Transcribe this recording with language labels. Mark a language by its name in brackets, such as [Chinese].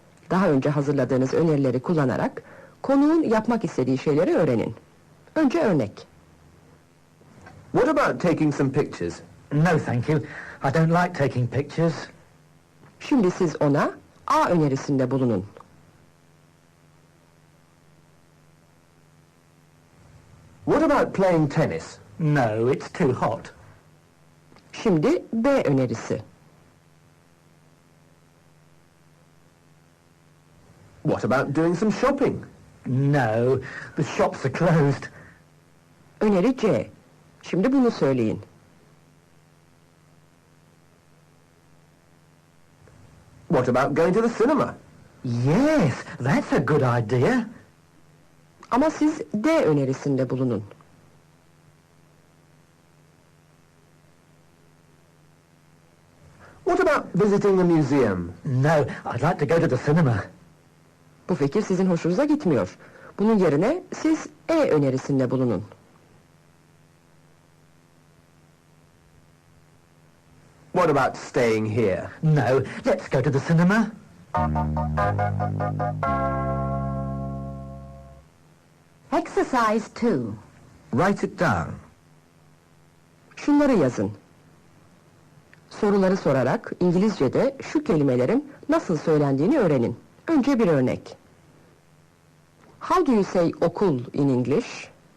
[Turkish] Daha önce hazırladığınız önerileri kullanarak konuğun yapmak istediği şeyleri öğrenin. Önce örnek. [English] What about taking some pictures? No, thank you. I don't like taking pictures. [Turkish] Şimdi siz ona A önerisinde bulunun. [English] What about playing tennis? No, it's too hot. [Turkish] Şimdi B önerisi. [English] What about doing some shopping? No, the shops are closed. [Turkish] Öneri C. Şimdi bunu söyleyin. [English] What about going to the cinema? Yes, that's a good idea. [Turkish] Ama siz D önerisinde bulunun. [English] What about visiting a museum? No, I'd like to go to the cinema. [Turkish] Bu fikir sizin hoşunuza gitmiyor. Bunun yerine siz E önerisinde bulunun. [English] What about staying here? No, let's go to the cinema. Exercise 2. Write it down. [Turkish] Şunları yazın. Soruları sorarak İngilizce'de şu kelimelerin nasıl söylendiğini öğrenin. Önce bir örnek. [English] How do you say okul in English?